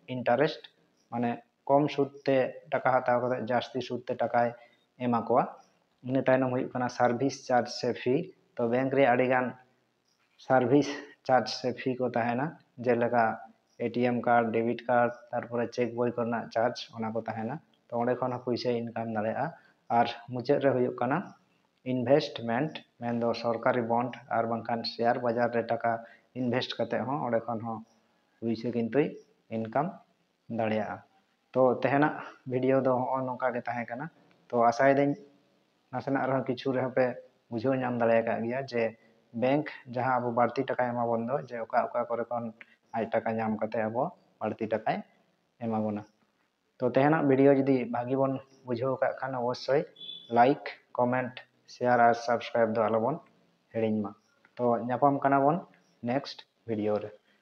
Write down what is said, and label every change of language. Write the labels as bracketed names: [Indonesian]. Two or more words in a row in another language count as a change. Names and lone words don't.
[Santali] इंटरेस्ट माने कम सूद ते टाका हताव काते जास्ती सूद ते टाकाय एमा कोआ ᱤᱱᱟᱹ ᱛᱟᱭᱱᱚᱢ ᱦᱩᱭᱩᱜ ᱠᱟᱱᱟ [English] service charge [Santali] ᱥᱮ ᱯᱷᱤ। ᱛᱚ ᱵᱮᱝᱠ ᱨᱮ ᱟᱹᱰᱤᱜᱟᱱ [English] service charge [Santali] ᱥᱮ ᱯᱷᱤ ᱠᱚ ᱛᱟᱦᱮᱱᱟ, ᱡᱮᱞᱮᱠᱟ [English] ATM card, debit card, [Santali] ᱛᱟᱨᱯᱚᱨᱮ ᱪᱮᱠ ᱵᱳᱭ ᱠᱚᱨᱮᱱᱟᱜ ᱪᱟᱨᱡ ᱚᱱᱟ ᱠᱚ ᱛᱟᱦᱮᱱᱟ। ᱛᱚ ᱚᱸᱰᱮ ᱠᱷᱚᱱ ᱦᱚᱸ ᱯᱩᱭᱥᱟᱹ ᱤᱱᱠᱟᱢ ᱫᱟᱲᱮᱭᱟᱜᱼᱟ। ᱟᱨ ᱢᱩᱪᱟᱹᱫ ᱨᱮ ᱦᱩᱭᱩᱜ ᱠᱟᱱᱟ ইনভেস্টমেন্ট, ᱢᱮᱱᱫᱚ ᱥᱚᱨᱠᱟরি বন্ড আর ᱵᱟᱝᱠᱷᱟᱱ [Bangla] শেয়ার বাজার [Santali] রে টাকা ইনভেস্ট ᱠᱟᱛᱮ ᱦᱚᱸ ᱚᱸᱰᱮ ᱠᱷᱚᱱ ᱦᱚᱸ ᱯᱩᱭᱥᱟᱹ ᱠᱤᱱᱛᱩᱭ ᱤᱱᱠᱟᱢ ᱫᱟᱲᱮᱭᱟᱜᱼᱟ। ᱛᱚ ᱛᱮᱦᱮᱧᱟᱜ ᱵᱷᱤᱰᱤᱭᱳ ᱫᱚ ᱦᱚᱸᱜᱼᱚ ᱱᱚᱝᱠᱟ ᱜᱮ ᱛᱟᱦᱮᱸ ᱠᱟᱱᱟ। ᱛᱚ ᱟᱥᱟᱭᱮᱫᱟᱹᱧ ᱱᱟᱥᱮᱱᱟᱜ ᱨᱮᱦᱚᱸ ᱠᱤᱪᱷᱩ ᱨᱮᱦᱚᱸ ᱯᱮ ᱵᱩᱡᱷᱟᱹᱣ ᱧᱟᱢ ᱫᱟᱲᱮ ᱟᱠᱟᱫ ᱜᱮᱭᱟ ᱡᱮ ᱵᱮᱝᱠ ᱡᱟᱦᱟᱸ ᱟᱵᱚ ᱵᱟᱹᱲᱛᱤ ᱴᱟᱠᱟᱭ ᱮᱢᱟᱵᱚᱱ ᱫᱚ ᱡᱮ ᱚᱠᱟ ᱚᱠᱟ ᱠᱚᱨᱮ ᱠᱷᱚᱱ ᱟᱡ ᱴᱟᱠᱟ ᱧᱟᱢ ᱠᱟᱛᱮ ᱟᱵᱚ ᱵᱟᱹᱲᱛᱤ ᱴᱟᱠᱟᱭ ᱮᱢᱟ ᱵᱚᱱᱟ। ᱛᱚ ᱛᱮᱦᱮᱧᱟᱜ ᱵᱷᱤᱰᱤᱭᱳ ᱡᱩᱫᱤ ᱵᱷᱟᱜᱤ ᱵᱚᱱ ᱵᱩᱡᱷᱟᱹᱣ ᱠᱟᱜ ᱠᱷᱟᱱ ᱚᱵᱚᱥᱥᱳᱭ [English] like, comment, [Santali] শেয়ার আর সাবস্ক্রাইব ᱫᱚ ᱟᱞᱚᱵᱚᱱ ᱦᱤᱲᱤᱧ ᱢᱟ। ᱛᱚ ᱧᱟᱯᱟᱢ ᱠᱟᱱᱟ ᱵᱚᱱ [English] next video [Santali] ᱨᱮ।